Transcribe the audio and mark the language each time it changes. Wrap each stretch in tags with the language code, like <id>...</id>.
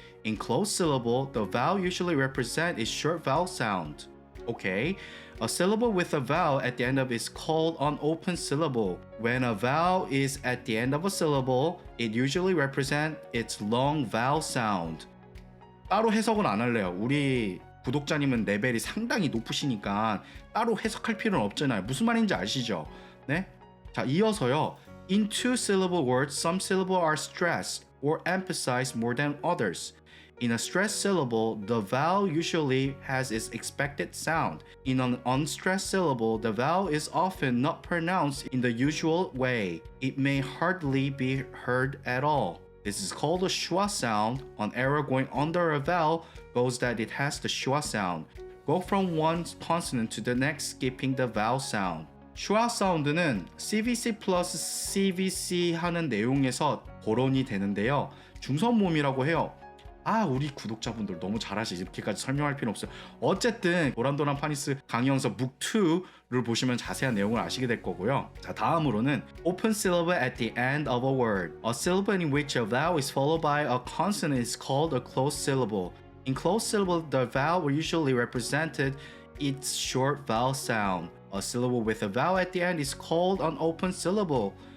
<en>In closed syllable, the vowel usually represents a short vowel sound. Okay, a syllable with a vowel at the end of it is called an open syllable. When a vowel is at the end of a syllable, it usually represents its long vowel sound.</en> <ko>따로 해석은 안 할래요. 우리 구독자님은 레벨이 상당히 높으시니까 따로 해석할 필요는 없잖아요. 무슨 말인지 아시죠? 네? 자, 이어서요.</ko> <en>In two-syllable words, some syllables are stressed or emphasized more than others. In a stressed syllable, the vowel usually has its expected sound. In an unstressed syllable, the vowel is often not pronounced in the usual way. It may hardly be heard at all. This is called a schwa sound. An arrow going under a vowel shows that it has the schwa sound. Go from one consonant to the next, skipping the vowel sound.</en> <ko>schwa 사운드는 CVC 플러스 CVC 하는 내용에서 거론이 되는데요. 중선 모음이라고 해요. 우리 구독자분들 너무 잘하시지, 이렇게까지 설명할 필요 없어요. 어쨌든 도란도란 파닉스 강의 영상 북 2를 보시면 자세한 내용을 아시게 될 거고요. 자, 다음으로는</ko> <en>Open syllable at the end of a word. A syllable in which a vowel is followed by a consonant is called a closed syllable. In closed syllable, the vowel usually represented its short vowel sound. A syllable with a vowel at the end is called an open syllable.</en>